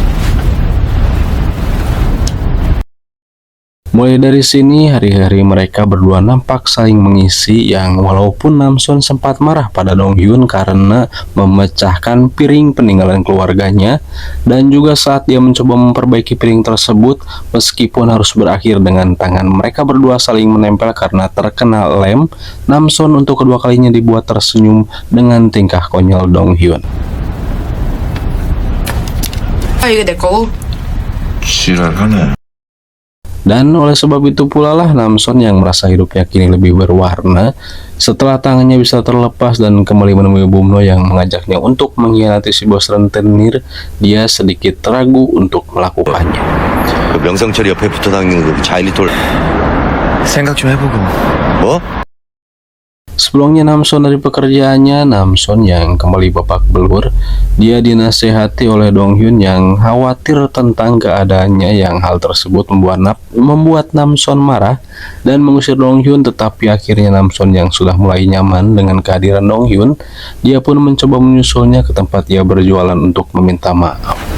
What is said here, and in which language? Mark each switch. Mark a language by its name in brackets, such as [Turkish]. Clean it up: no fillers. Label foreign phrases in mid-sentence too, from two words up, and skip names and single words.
[Indonesian] Mulai dari sini, hari-hari mereka berdua nampak saling mengisi, yang walaupun Namson sempat marah pada Dong Hyun karena memecahkan piring peninggalan keluarganya, dan juga saat dia mencoba memperbaiki piring tersebut, meskipun harus berakhir dengan tangan mereka berdua saling menempel karena terkena lem, Namson untuk kedua kalinya dibuat tersenyum dengan tingkah konyol Dong Hyun. [Korean] 이게 내 거고. 지랄하네. [Indonesian] Dan oleh sebab itu pula lah Namson yang merasa hidupnya kini lebih berwarna setelah tangannya bisa terlepas dan kembali menemui Bumno yang mengajaknya untuk mengkhianati si bos rentenir. Dia sedikit ragu untuk melakukannya. [Korean] 그 명성철이 옆에 붙어 다니는 그 자일리톨 생각 좀 해보고. 뭐? [Indonesian] Sebelumnya Namson dari pekerjaannya, Namson yang kembali babak belur, dia dinasehati oleh Dong Hyun yang khawatir tentang keadaannya, yang hal tersebut membuat Namson marah dan mengusir Dong Hyun. Tetapi akhirnya Namson yang sudah mulai nyaman dengan kehadiran Dong Hyun, dia pun mencoba menyusulnya ke tempat dia berjualan untuk meminta maaf.